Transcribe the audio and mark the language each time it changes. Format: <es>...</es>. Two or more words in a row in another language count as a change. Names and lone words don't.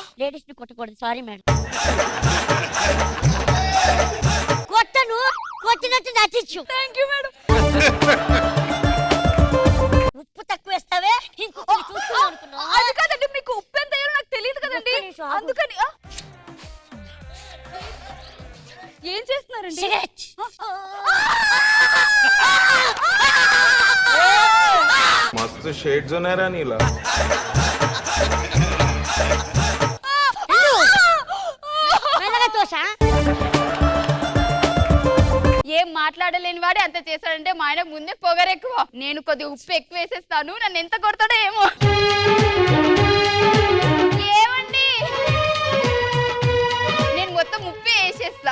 <te>లేడీస్ ని కొట్టకూడదు,</te> <en>sorry madam.</en> <te>కొట్టను, కొట్టినట్టు నటించు.</te> <en>thank you madam.</en> <te>ఉప్పు తక్కువ వేస్తావే ఇంకొకటి చూస్తున్నావు అనుకున్నావా? అది కాదండి, మీకు ఉప్పు ఎంత వేయాలో నాకు తెలియదు కదండి. ఒక్క నిమిషం ఆగు. అందుకని ఏం చేస్తున్నారండి? సిగరెట్.</te> <mr>मस्त शेड जो नाही राणीला</mr> <te>మెల్లగా తోసా. ఏం మాట్లాడలేని వాడే అంత చేశాడంటే మా ఆయన ముందే పొగరెక్కువ. నేను కొద్దిగా ఉప్పు ఎక్కువ వేసేస్తాను, నన్ను ఎంత కొడతాడో ఏమో. ఏమండి, నేను మొత్తం ఉప్పే వేసేస్తా.</te>